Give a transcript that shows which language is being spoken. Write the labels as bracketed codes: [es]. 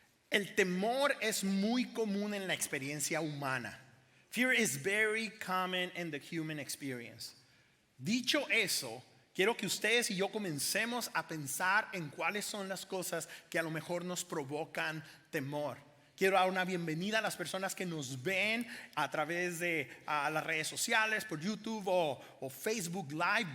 [es] El temor es muy común en la experiencia humana. [en] Fear is very common in the human experience. [es] Dicho eso, quiero que ustedes y yo comencemos a pensar en cuáles son las cosas que a lo mejor nos provocan temor. Quiero dar una bienvenida a las personas que nos ven a través de las redes sociales, por YouTube o Facebook Live.